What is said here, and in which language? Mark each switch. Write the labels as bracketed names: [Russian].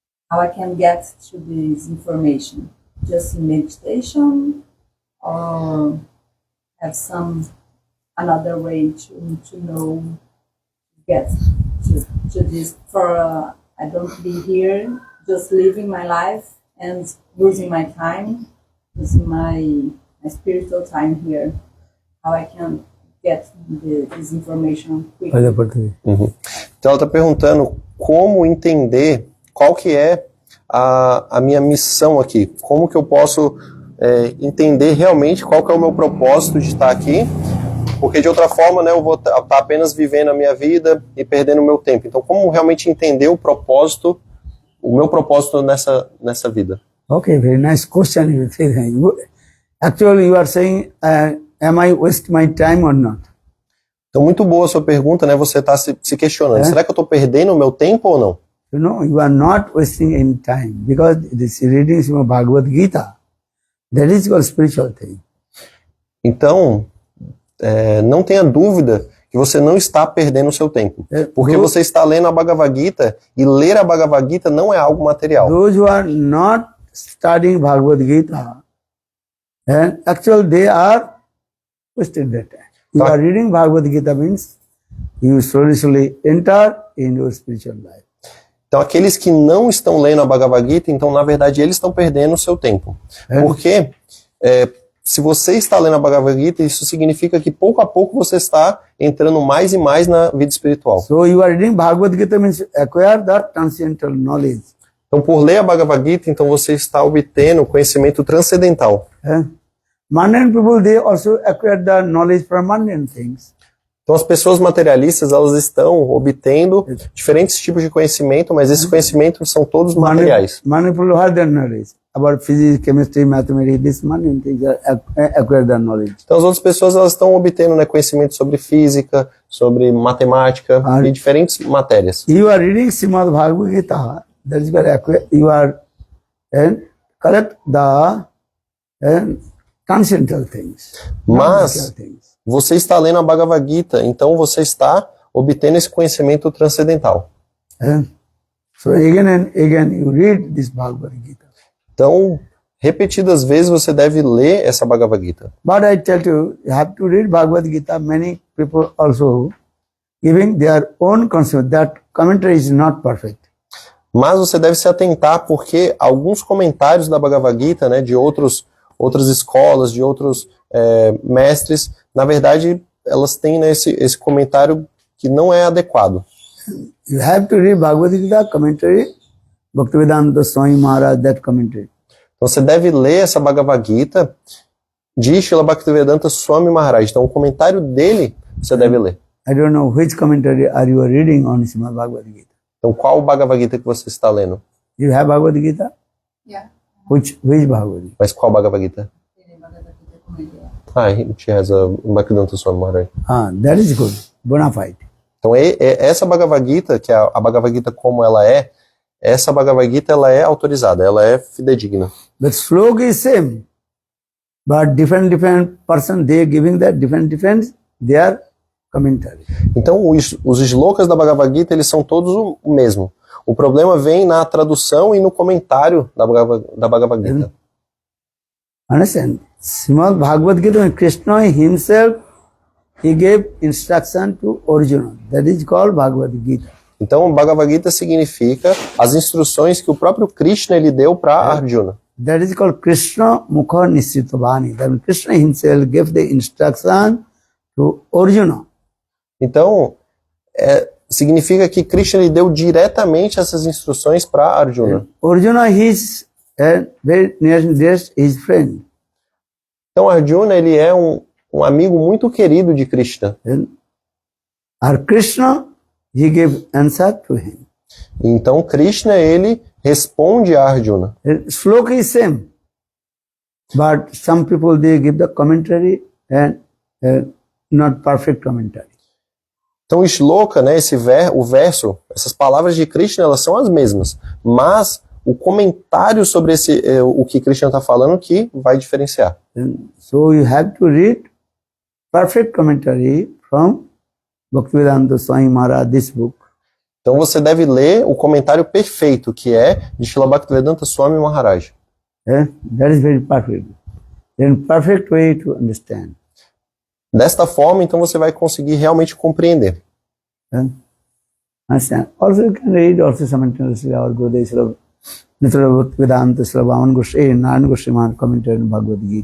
[English] how I can get to this information, just in meditation, or have some another way to know, get to this, for I don't be here just living my life and losing my time, losing my spiritual time here, how I can get this information quickly. [Portuguese] Olha português. Então ela está perguntando como entender qual que é a minha missão aqui. Como que eu posso entender realmente qual que é o meu propósito de estar aqui. Porque de outra forma, né, eu vou estar apenas vivendo a minha vida e perdendo o meu tempo. Então como realmente entender o meu propósito nessa vida? [English] Okay, very nice question. Actually, you are saying, am I wasting my time or not? [Portuguese] Então, muito boa a sua pergunta, né? Você está se questionando. Será que eu estou perdendo o meu tempo ou não? [English] You know, you are not wasting any time because this reading Srimad Bhagavad Gita, that is called spiritual thing. [Portuguese] Então, não tenha dúvida que você não está perdendo o seu tempo. Porque você está lendo a Bhagavad Gita e ler a Bhagavad Gita não é algo material. [English] Those who are not studying Bhagavad Gita, and actually they are wasted their time. You are reading Bhagavad Gita means you slowly enter in your spiritual life. [Portuguese] Então, aqueles que não estão lendo a Bhagavad Gita, então, na verdade, eles estão perdendo o seu tempo. Porque se você está lendo a Bhagavad Gita, isso significa que pouco a pouco você está entrando mais e mais na vida espiritual. [English] So you are reading Bhagavad Gita means acquire that transcendental knowledge. [Portuguese] Então, por ler a Bhagavad Gita, então você está obtendo conhecimento transcendental. [English] Mundane people, they also acquire the knowledge from mundane things. [Portuguese] Então, as pessoas materialistas, elas estão obtendo diferentes tipos de conhecimento, mas esses conhecimentos são todos materiais. [English] Mundane people have the knowledge about physics, chemistry, mathematics, these mundane things acquire the knowledge. [Portuguese] Então, as outras pessoas, elas estão obtendo, né, conhecimento sobre física, sobre matemática e diferentes matérias. [English] You are reading Srimad Bhagavad Gita, that is where you are correct the transcendental things. [Portuguese] Mas você está lendo a Bhagavad Gita, então você está obtendo esse conhecimento transcendental. [English] So again and again you read this Bhagavad Gita. [Portuguese] Então, repetidas vezes você deve ler essa Bhagavad Gita. [English] But I tell you have to read Bhagavad Gita. Many people also giving their own concept. That commentary is not perfect. [Portuguese] Mas você deve se atentar porque alguns comentários da Bhagavad Gita, né, de outras escolas, de outros mestres, na verdade, elas têm, né, esse comentário que não é adequado. [English] You have to read Bhagavad Gita commentary, Bhaktivedanta Swami Maharaj, that commentary. [Portuguese] Então você deve ler essa Bhagavad Gita de Srila Bhaktivedanta Swami Maharaj. Então o comentário dele você deve ler. [English] I don't know which commentary are you reading on Srimad Bhagavad Gita. [Portuguese] Então qual Bhagavad Gita que você está lendo? [English] You have Bhagavad Gita? Yeah. Which Bhagavad Gita? [Portuguese] Mas qual Bhagavad Gita? [English] She has a Bhaktivedanta Swami Maharaj. That is good. Bona fide. [Portuguese] Então essa Bhagavad Gita, que é a Bhagavad Gita como ela é, essa Bhagavad Gita ela é autorizada, ela é fidedigna. [English] The sloka is same, but different person they giving that different their commentary. [Portuguese] Então os shlokas da Bhagavad Gita eles são todos o mesmo. O problema vem na tradução e no comentário da Bhagavad Gita. [English] Understand? Srimad Bhagavad Gita, Krishna himself he gave instruction to Arjuna. That is called Bhagavad Gita. [Portuguese] Então, Bhagavad Gita significa as instruções que o próprio Krishna ele deu para Arjuna. [English] That is called Krishna Mukha Nisritavani. That means Krishna himself gave the instruction to Arjuna. [Portuguese] Então, significa que Krishna ele deu diretamente essas instruções para Arjuna. [English] Arjuna is very nearest his friend. [Portuguese] Então, Arjuna ele é um amigo muito querido de Krishna. [English] Or Krishna, he gave answer to him. [Portuguese] Então, Krishna ele responde a Arjuna. [English] Sloka is same. But some people, they give the commentary and not perfect commentary. [Portuguese] Então, o shloka, né, o verso, essas palavras de Krishna, elas são as mesmas. Mas o comentário sobre o que Krishna está falando que vai diferenciar. [English] So you have to read perfect commentary from Bhaktivedanta Swami Maharaj, this book. [Portuguese] Então você deve ler o comentário perfeito, que é de Srila Bhaktivedanta Swami Maharaj. [English] That is very perfect. Then perfect way to understand. [Portuguese] Desta forma, então você vai conseguir realmente compreender. [English] Understand. Also you can read also simultaneously our Gurudev Srila Bhaktivedanta Srila Vaman Goswami, Narayana Goswami commentary on Bhagavad Gita.